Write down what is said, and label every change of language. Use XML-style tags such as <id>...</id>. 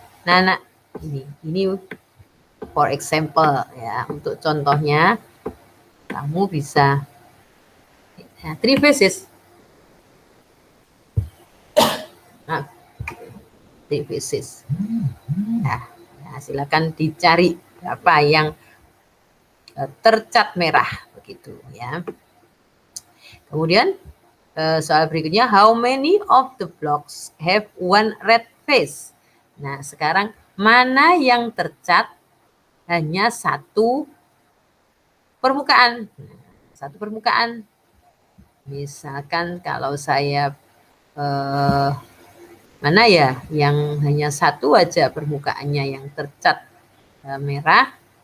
<id>Nah, ini</id> <en>for example</en> <id>ya, untuk contohnya kamu bisa ya, 3 faces. Nah, 3 faces. Nah, silakan dicari berapa yang tercat merah begitu ya. Kemudian soal berikutnya,</id> <en>how many of the blocks have one red face?</en> <id>Nah, sekarang mana yang tercat hanya satu permukaan? Satu permukaan. Misalkan kalau saya mana ya yang hanya satu aja permukaannya yang tercat merah.</id>